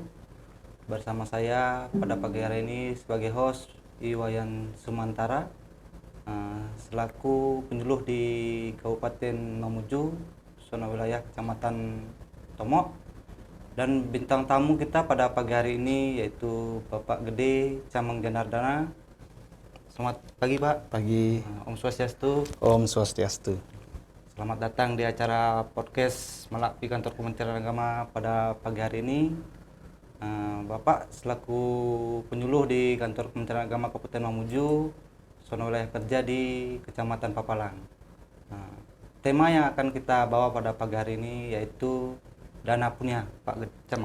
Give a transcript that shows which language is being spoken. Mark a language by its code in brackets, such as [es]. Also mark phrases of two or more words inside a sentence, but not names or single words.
[id] Bersama saya pada pagi hari ini sebagai host Iwayan Sumantara, selaku penyuluh di Kabupaten Mamuju, zona wilayah Kecamatan Tomok. Dan bintang tamu kita pada pagi hari ini yaitu Bapak Gede Camang Janardana. Selamat pagi Pak. Pagi. [ban] Om Swastiastu. Om Swastiastu. [id] Selamat datang di acara podcast Malakbi Kantor Kementerian Agama pada pagi hari ini. Bapak selaku penyuluh di Kantor Kementerian Agama Kabupaten Mamuju, zona wilayah kerja di Kecamatan Papalang. Tema yang akan kita bawa pada pagi hari ini yaitu dana punya Pak Camang.